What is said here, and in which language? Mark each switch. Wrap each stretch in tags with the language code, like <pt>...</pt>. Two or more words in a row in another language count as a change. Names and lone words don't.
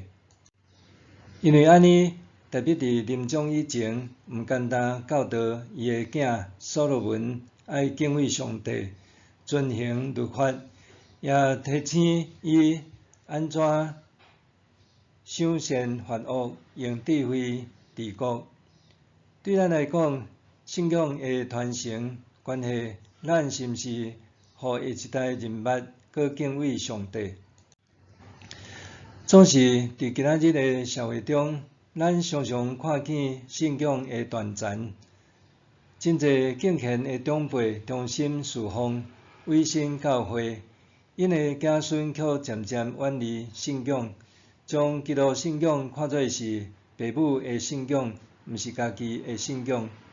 <nan>因为安尼，大卫伫临终以前，毋简单教导伊的囝所罗门爱敬畏上帝，遵行律法，也提醒伊安怎赏善罚恶，用智慧治国。对咱来讲，信仰的传承关系，咱是毋是互下一代人捌搁敬畏上帝？总是伫今仔日的社会中，咱常常看见信仰的断层，真侪敬虔的长辈忠心侍奉，委身教会，因的子孙却渐渐远离信仰，将基督信仰看作是父母的信仰，毋是家己的信仰。</nan>